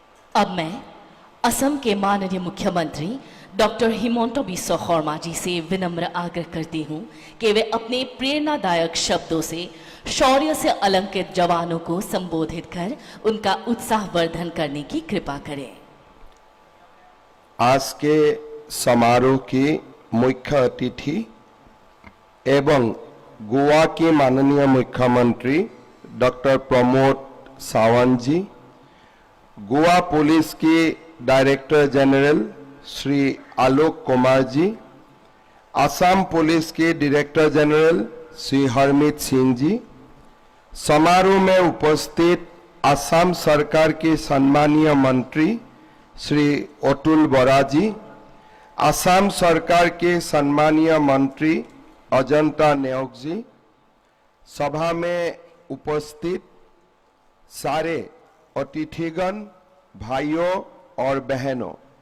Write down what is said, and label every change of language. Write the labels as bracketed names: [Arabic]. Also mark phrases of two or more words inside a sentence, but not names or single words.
[Hindi] अब मैं असम के माननीय मुख्यमंत्री डॉक्टर हिमंत बिस्वा शर्मा जी से विनम्र आग्रह करती हूं कि वे अपने प्रेरणादायक शब्दों से शौर्य से अलंकृत जवानों को संबोधित कर उनका उत्साहवर्धन करने की कृपा करें। आज के समारोह की मुख्य अतिथि एवं गोवा के माननीय मुख्यमंत्री डॉक्टर प्रमोद सावंत जी, गोवा पुलिस के [English] director general [Hindi] श्री आलोक कुमार जी, असम पुलिस के [English] director general [Hindi] श्री हरमीत सिंह जी, समारोह में उपस्थित असम सरकार के सम्मानीय मंत्री श्री अतुल बोरा जी, असम सरकार के सम्मानीय मंत्री अजंता नेओग जी, सभा में उपस्थित सारे अतिथिगण, भाइयों और बहनों,